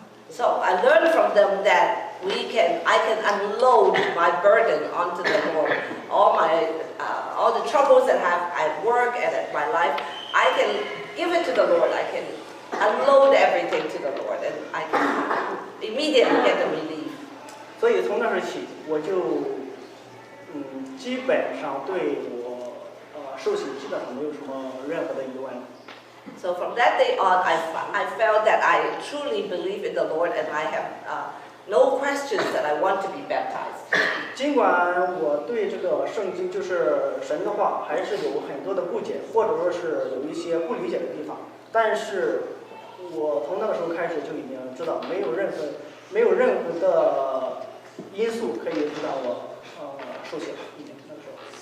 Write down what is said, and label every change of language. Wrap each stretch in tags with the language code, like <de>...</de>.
<en>So I learned from them that I can unload my burden onto the Lord. All the troubles that I have at work and at my life, I can give it to the Lord. I can unload everything to the Lord, and I can immediately get the relief.</en> <zh>所以从那时起，我就基本上对我受洗基本上没有什么任何的疑问。</zh> <en>So from that day on, I felt that I truly believe in the Lord, and I have no questions that I want to be baptized.</en> <zh>尽管我对这个圣经就是神的话还是有很多的不解，或者说是有一些不理解的地方，但是我从那个时候开始就已经知道，没有任何的因素可以让我受洗了，已经那个时候。</zh>